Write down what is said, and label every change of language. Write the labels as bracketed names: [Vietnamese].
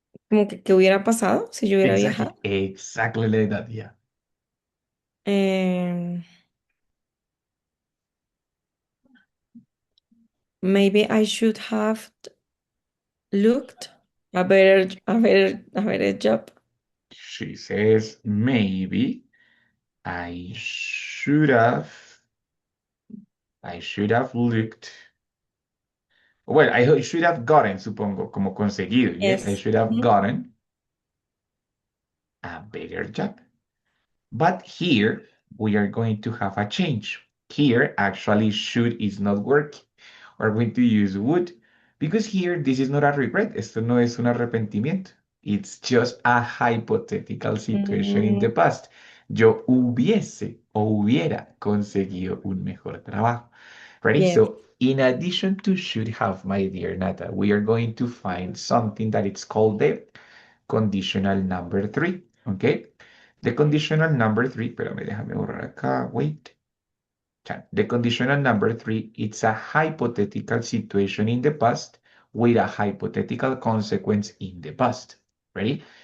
[Spanish] Como que, ¿qué hubiera pasado si yo hubiera viajado? [English] Exactly like that, yeah. Um, maybe I should have looked a better job. She says, maybe I should have, I should have looked. Well, I should have gotten, [Spanish] supongo, como conseguido, [English] yes? I Yes. should have Mhm. gotten a better job. But here we are going to have a change. Here, actually, should is not working. We're going to use would because here this is not a regret. [Spanish] Esto no es un arrepentimiento. [English] It's just a hypothetical situation in the Mm, past. [Spanish] Yo hubiese o hubiera conseguido un mejor trabajo. [English] Ready? yes. So, in addition to should have, my dear Nata, we are going to find something that it's called the conditional number three. Okay? The conditional number three, [Spanish] espérame, déjame borrar acá. [English] Wait. The conditional number three, it's a hypothetical situation in the past with a hypothetical consequence in the past. Ready?